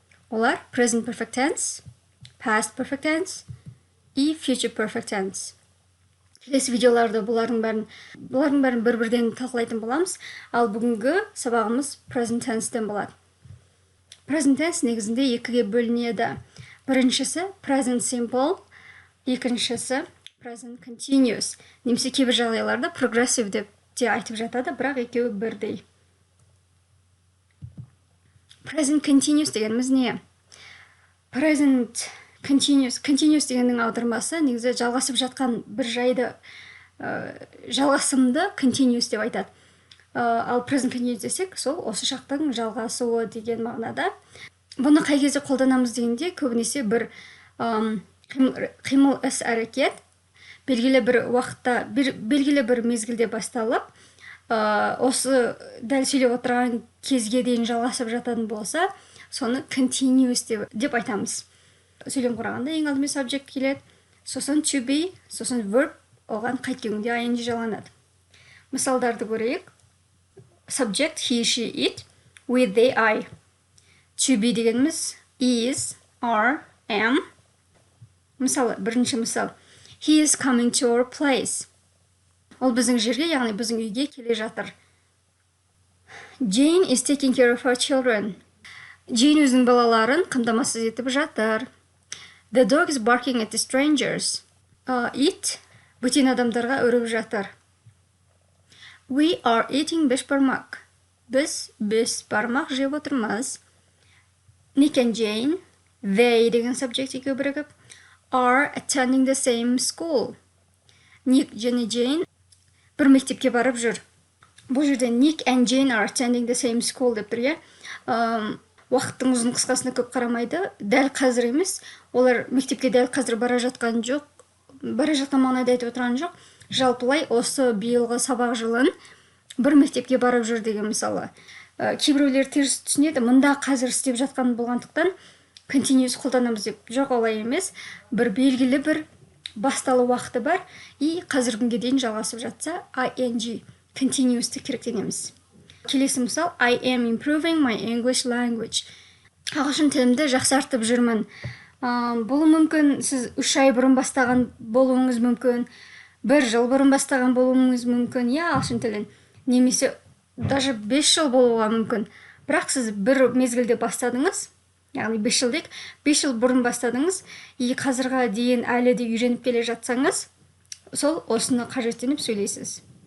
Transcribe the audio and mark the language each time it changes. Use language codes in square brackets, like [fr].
[kk] Олар present perfect tense, past perfect tense и future perfect tense. Келесі видеоларда бұлардың бәрін бір-бірден талқылайтын боламыз, ал бүгінгі сабағымыз present tense-тен болады. Present tense негізінде 2-ге бөлінеді. Біріншісі present simple, екіншісі present continuous. Немесе кейбір жағдайларда progressive деп те айтып жатады, бірақ екеуі бірдей. Present continuous дегеніміз не? Present continuous дегеннің аудармасы негізі жалғасып жатқан бір жайды жалғасымды continuous деп айтады. Ал present continuous десек, сол осы шақтың жалғасуы деген мағынада. Бұны қай кезде қолданамыз дегенде, көбінесе бір қимыл іс әрекет белгілі бір уақытта, белгілі бір мезгілде басталып, осы дәл сөйлеп отырған кезге дейін жалғасып жататын болса, соны continuous деп айтамыз. Сөйлем құрағанда ең алдымен subject келеді, сосын to be, сосын verb, оған қайткенде ing жаланады. Мысалдарды көрейік. [en] Subject, he, she, it, with, they, I. To be дегеніміз is, are, am. [kk] Мысалы, бірінші мысал. [en] He is coming to our place. [kk] Ол біздің жерге, яғни біздің үйге келе жатыр. [en] Jane is taking care of her children. [kk] Jane өзінің балаларын қамтамасыз етіп жатыр. [en] The dog is barking at the strangers. [kk] It бөтен адамдарға үріп жатыр. [en] We are eating бешбармақ. [kk] Біз бешбармақ жеп отырмыз. [en] Nick and Jane, they [kk] деген subject екеуі бірігіп, [en] are attending the same school. [kk] Nick және Jane бір мектепке барып жүр. Бұл жерде [en] Nick and Jane are attending the same school [kk] деп тұр, уақыттың ұзын қысқасына көп қарамайды, дәл қазір емес, олар мектепке дәл қазір бара жатқан мағынада айтып отырған жоқ, жалпылай осы биылғы сабақ жылын бір мектепке барып жүр деген мысалы. Кейбіреулер теріс түсінеді, мұнда қазір істеп жатқан болғандықтан continuous қолданамыз деп. Жоқ, олай емес, бір белгілі бір басталу уақыты бар, и қазір күнге дейін жалғасып жатса ing continuous'ты керектенеміз. Келесі мысал, [en] I am improving my English language. [kk] Ағылшын тілімді жақсартып жүрмін. Бұл мүмкін, сіз 3 ай бұрын бастаған болуыңыз мүмкін, 1 жыл бұрын бастаған болуыңыз мүмкін, ағылшын тілін. Немесе даже 5 жыл болуға мүмкін. Бірақ сіз бір мезгілде бастадыңыз, яғни 5 жыл дейік, 5 жыл бұрын бастадыңыз, и қазірға дейін әлі де үйреніп келе жатсаңыз, сол осыны қажеттеніп сөйлейсіз.